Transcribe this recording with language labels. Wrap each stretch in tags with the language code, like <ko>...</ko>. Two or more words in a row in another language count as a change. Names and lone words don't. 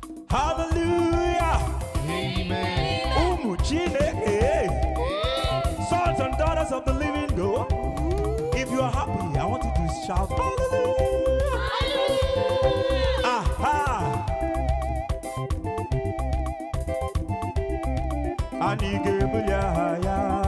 <ig>Hallelujah. Amen. Ụmụ Chineke. Amen.</ig> <en>Sons and daughters of the living God. If you are happy, I want you to shout, "Hallelujah." Hallelujah. Aha.</en> <ig>Anyị ga-ebuli aha ya.</ig>